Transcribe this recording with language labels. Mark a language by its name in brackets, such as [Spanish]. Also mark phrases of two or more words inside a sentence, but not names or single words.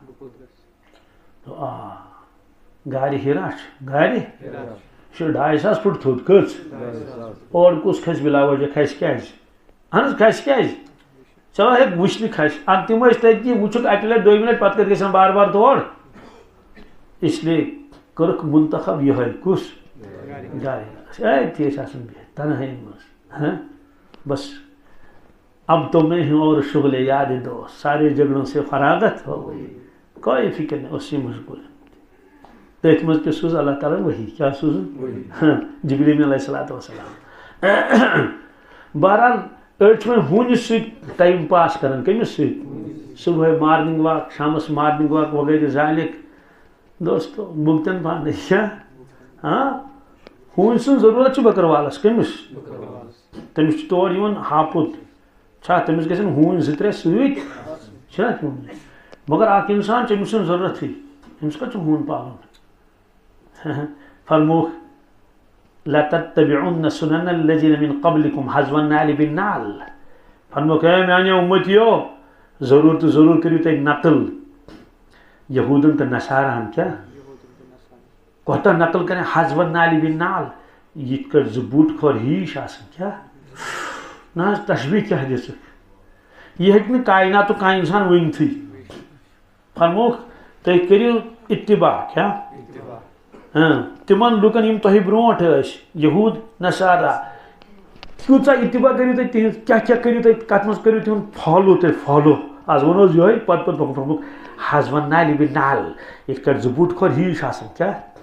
[Kashmiri] آ گاڑِ ہیرا چھِ گاڑِ چھِ 250 فُٹ تھوٚد کٔژ اور کُس کھسہِ بِلا وجہ کھسہِ کیٛازِ اہن حظ کھسہِ کیٛازِ چلو ہیٚکہِ وٕچھنہِ کھسہِ اَدٕ تِم ٲسۍ تٔتی وٕچھُکھ اَکہِ لٹہِ دۄیمہِ لٹہِ پتہٕ کتہِ گژھن بار بار تور اسلیے کٔرٕکھ منتخب یِہوے کُس گاڑِ أتھی ٲسۍ آسان بِہِتھ تنہٲیی منٛز [Urdu] ہاں بس اب تو میں ہوں اور شغل یاد دوست سارے جھگڑوں سے فراغت ہو گئی کوئی فکر نہیں [Kashmiri] اسی مشغول تٔتھۍ منٛز تہِ سوٗز اللہ تعالیٰ وحی کیٛاہ سوٗزُن جبریٖل علیہ الصلوٰتُ وسلام بہرحال أڑۍ چھِ وۄنۍ ہوٗنِس سۭتۍ ٹایم پاس کران کٔمِس سۭتۍ صبحٲے [English] morning walk [Kashmiri] شامس [English] morning walk [Kashmiri] وغیرہ ذالِک دوستو بُگتن پانے کیٛاہ ہاں ہوٗنۍ سٕنٛز ضروٗرت چھِ بٔکٕروالَس کٔمِس تٔمِس چھُ تورٕ یِوان ہاپُت چھا تٔمِس گژھن ہوٗنۍ 2-3 سۭتۍ چھِنا مگر اکھ اِنسان چھُ أمِس چھُنہٕ ضروٗرتھٕے أمِس کَتہِ چھُ ہوٗن پالُن فرمووُکھ [Arabic] لَتَتَّبِعُنَّ سُنَنَ الَّذِينَ مِن قَبْلِكُمْ حَذْوَ النَّعْلِ بِالنَّعْلِ [Kashmiri] فرمووُکھ اے میانیو اُمتیو ضروٗر تہٕ ضروٗر کٔرِو تُہۍ نقل یہوٗدن تہٕ نصاراہن کیٛاہ کوتاہ نقل کریں [Arabic] حَذْوَ النَّعْلِ بِالنَّعْلِ [Kashmiri] یِتھ کٲٹھۍ زٕ بوٗٹھ کھۄر ہِش آسان کیٛاہ نہ حظ تشبیٖح کیٛاہ دِژٕکھ یہِ ہیٚکہِ نہٕ کایناتُک کانٛہہ اِنسان ؤنتھٕے فرمووُکھ تُہۍ کٔرِو اتباع کیٛاہ تِمن لُکن یِم تۄہہِ برونٛٹھ ٲسۍ یہوٗد نصارا تیٖژاہ اتباع کٔرِو تُہۍ تِہنٛز کیٛاہ کیٛاہ کٔرِو تُہۍ کتھ منٛز کٔرِو تِہُنٛد فالو تُہۍ فالو آز ونو حظ یِہوے پتہٕ فرمووُکھ [Arabic] حَذْوَ النَّعْلِ بِالنَّعْلِ [Kashmiri] یِتھ کٲٹھۍ زٕ بوٗٹھ کھۄر ہِش آسان کیٛاہ